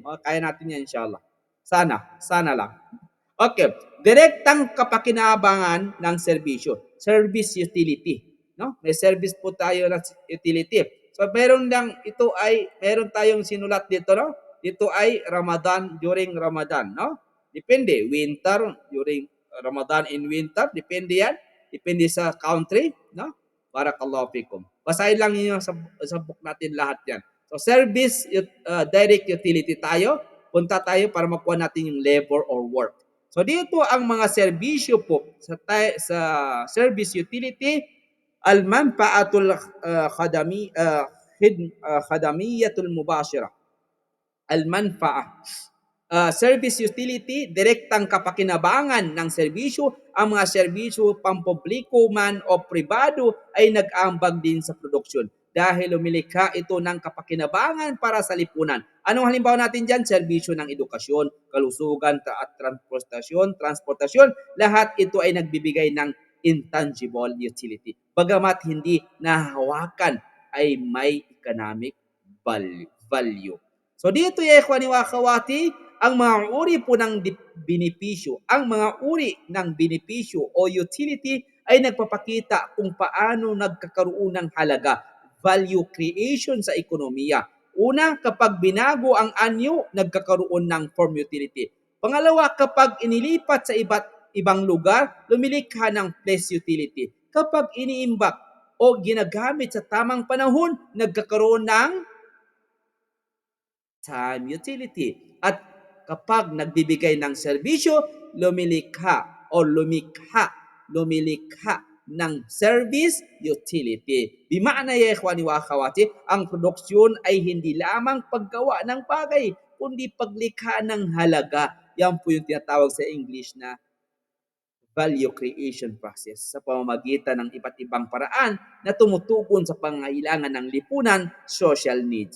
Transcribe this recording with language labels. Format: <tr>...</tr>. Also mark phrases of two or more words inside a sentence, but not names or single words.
<tl>Kaya natin yan inshallah. Sana lang. Okay, direktang kapakinabangan ng serbisyo,</tl> <en>service utility,</en> <tl>no? May service po tayo na utility. So meron tayong sinulat dito, no? Dito ay Ramadan,</tl> <en>during Ramadan,</en> <tl>no? Depende,</tl> <en>winter during Ramadan in winter,</en> <tl>depende yan. Depende sa country, no?</tl> <ar>بارك الله فيكم.</ar> <tl>Basahin lang niyo sa book natin lahat yan. So</tl> <en>service direct utility</en> <tl>tayo, punta tayo para makuha natin yung</tl> <en>labor or work.</en> <tl>So dito ang mga serbisyo po sa</tl> <en>service utility,</en> <ar>المنفعة الخدمية المباشرة. Al-manfaah.</ar> <en>Service utility,</en> <tl>direktang kapakinabangan ng serbisyo. Ang mga serbisyo pampubliko man o pribado ay nag-aambag din sa produksyon dahil lumilikha ito ng kapakinabangan para sa lipunan. Anong halimbawa natin dyan? Serbisyo ng edukasyon, kalusugan at transportasyon. Lahat ito ay nagbibigay ng</tl> <en>intangible utility.</en> <tl>Bagamat hindi nahawakan ay may</tl> <en>economic value.</en> <tl>So dito</tl> <ar>يا إخواني وأخواتي,</ar> <tl>ang mga uri po ng benepisyo, o utility ay nagpapakita kung paano nagkakaroon ng halaga,</tl> <en>value creation</en> <tl>sa ekonomiya. Una, kapag binago ang anyo, nagkakaroon ng</tl> <en>form utility.</en> <tl>Pangalawa, kapag inilipat sa ibang lugar, lumilikha ng</tl> <en>place utility.</en> <tl>Kapag iniimbak o ginagamit sa tamang panahon, nagkakaroon ng</tl> <en>time utility.</en> <tl>At kapag nagbibigay ng serbisyo, lumilikha ng</tl> <en>service utility.</en> <ar>بمعنى يا إخواني وأخواتي,</ar> <tl>ang produksyon ay hindi lamang paggawa ng bagay, kundi paglikha ng halaga. Yan po yung tinatawag sa English na</tl> <en>value creation process</en> <tl>sa pamamagitan ng iba't ibang paraan na tumutugon sa pangangailangan ng lipunan,</tl> <en>social needs.</en>